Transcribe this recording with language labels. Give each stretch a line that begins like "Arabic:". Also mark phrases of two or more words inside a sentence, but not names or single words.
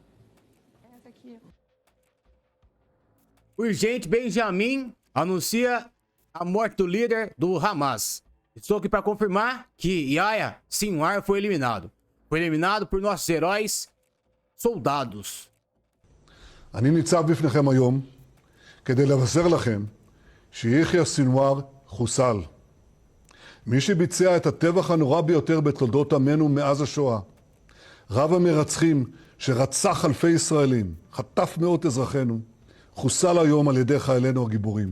Portuguese: Urgente, Benjamin anuncia a morte do líder do Hamas. Estou aqui para confirmar que Yahya Sinwar foi eliminado. Foi eliminado por nossos heróis soldados.
Hebrew: אני ניצב בפניכם היום כדי לבשר לכם שיחיא סנוואר חוסל. מי שביצע את הטבח הנורא ביותר בתולדות עמנו מאז השואה, רב המרצחים שרצח אלפי ישראלים, חטף מאות אזרחינו, חוסל היום על ידי חיילינו הגיבורים.